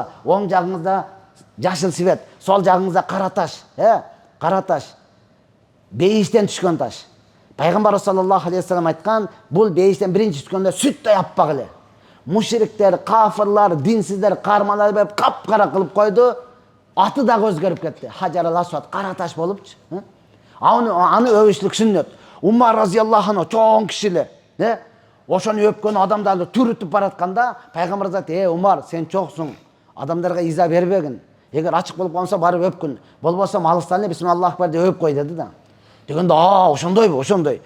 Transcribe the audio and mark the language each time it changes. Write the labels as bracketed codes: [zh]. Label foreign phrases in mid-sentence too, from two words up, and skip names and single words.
[ky] Оң жагыңызда жашыл свет, сол жагыңызда кара таш, кара таш. Бейиштен түшкөн таш. Пайгамбар [ar] صلى الله عليه وسلم [ky] айткан, бул бейиштен биринчи түшкөндө сүттөй аппак эле. Мушриктер, кафирлар, динсиздер, кармалар берип капкара кылып койду. Аты дагы өзгөрүп кетти. Хаjar al-Aswad кара таш болупчу. Аны өбүшлүк сүннөт. Умар [ar] رضي الله عنه [ky] чоң кишиле, ошону өпкөн адамдарды түрүтүп баратканда, пайгамбар айтты: "Умар, сен чоксуң. Адамдарга иза бербегин. Эгер ачык болуп калса барып өпкүн. Болбосо алыстан эле [ar] بسم الله أكبر [ky] деп өп кой" деди да. Дегенде, ошондойбу, ошондой.